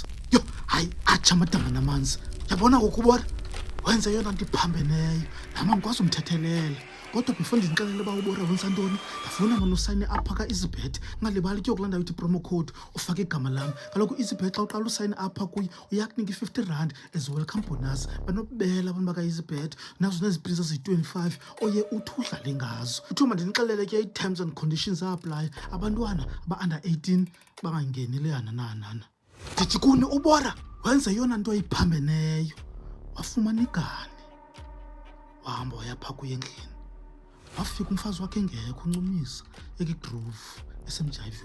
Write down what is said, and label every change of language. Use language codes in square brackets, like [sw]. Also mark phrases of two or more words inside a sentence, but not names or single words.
[xh] Yho hayi atsha amadama namanzi. Yabona ngokubora wenze yona nto iphambeneyo nama ngikwazi umthethelela. Kodwa before ndinixelele uba ubora wenza ntoni, ndafuna mani usayine apha ka-EasyBet. Ungalibali ke yokulanda uthi promo code ufake igama lam. Kaloku EasyBet xa uqala usayine apha kuyo uyakunika i-R50 [en] as welcome bonus. [xh] Banobubela abantu baka-EasyBet nazo neziprints eziyi-25 oye uthi udlale ngazo. Kuthiwa mandinixelele ke ii- [en] terms and conditions apply. [xh] Abantwana aba-under 18 bangangeneli hanana. Ndithi kuni ubora wenze yona nto iphambeneyo, wafumana igane wahamba wayapha kuye endlini. Wafika umfazi wakhe engekho uncumisa ekigrove esemjayivweni.